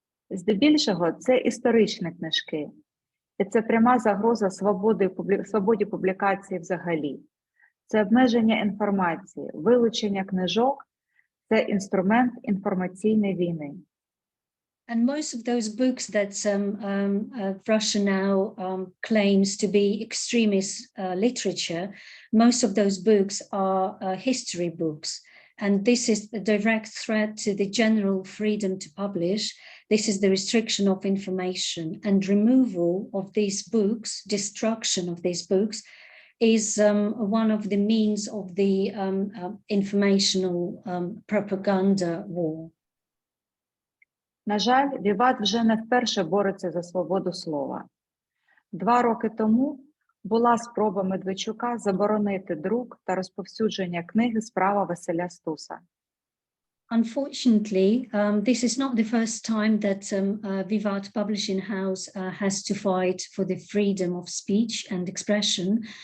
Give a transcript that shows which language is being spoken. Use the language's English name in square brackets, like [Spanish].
[Ukrainian] Здебільшого це історичні книжки. І це пряма загроза свободі публікації взагалі. Це обмеження інформації, вилучення книжок – це інструмент інформаційної війни. [English] And most of those books that Russia now claims to be extremist literature, most of those books are history books. And this is a direct threat to the general freedom to publish. This is the restriction of information, and removal of these books, destruction of these books, is one of the means of the informational propaganda war. [Ukrainian] На жаль, Vivat вже не вперше бореться за свободу слова. 2 роки тому була спроба Медведчука заборонити друк та розповсюдження книги «Справа Василя Стуса». [English] Unfortunately, this is not the first time that Vivat Publishing House has to fight for the freedom of speech and expression.